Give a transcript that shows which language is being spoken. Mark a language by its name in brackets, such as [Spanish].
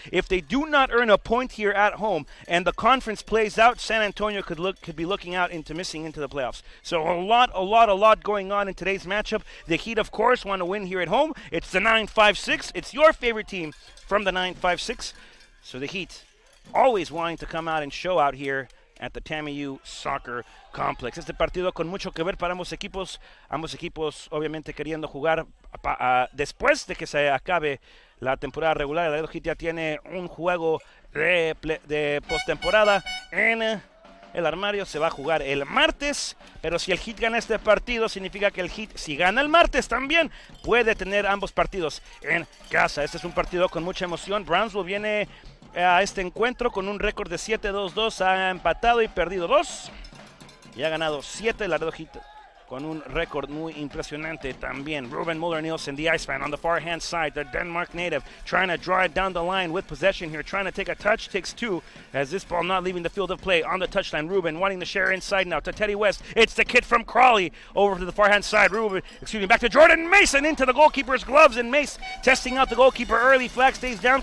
[English] If they do not earn a point here at home and the conference plays out, San Antonio could be looking out into missing into the playoffs. So a lot going on in today's matchup. The Heat, of course, want to win here at home. It's the 9-5-6. It's your favorite team from the 9-5-6. So the Heat always wanting to come out and show out here at the TAMU Soccer Complex. [Spanish] Este partido con mucho que ver para ambos equipos obviamente queriendo jugar después de que se acabe la temporada regular. El Laredo Heat ya tiene un juego de postemporada en el armario. Se va a jugar el martes, pero si el Heat gana este partido, significa que el Heat, si gana el martes también, puede tener ambos partidos en casa. Este es un partido con mucha emoción. Brownsville viene a este encuentro con un récord de 7-2-2, ha empatado y perdido 2 y ha ganado 7. Laredo Heat con un récord muy impresionante también. [English] Ruben Muller-Nielsen, the Iceman, on the far-hand side, the Denmark native, trying to draw it down the line with possession here, trying to take a touch, takes two, as this ball not leaving the field of play on the touchline. Ruben wanting to share inside now to Teddy West. It's the kid from Crawley over to the far-hand side. Back to Jordan Mason into the goalkeeper's gloves, and Mace testing out the goalkeeper early. Flag stays down.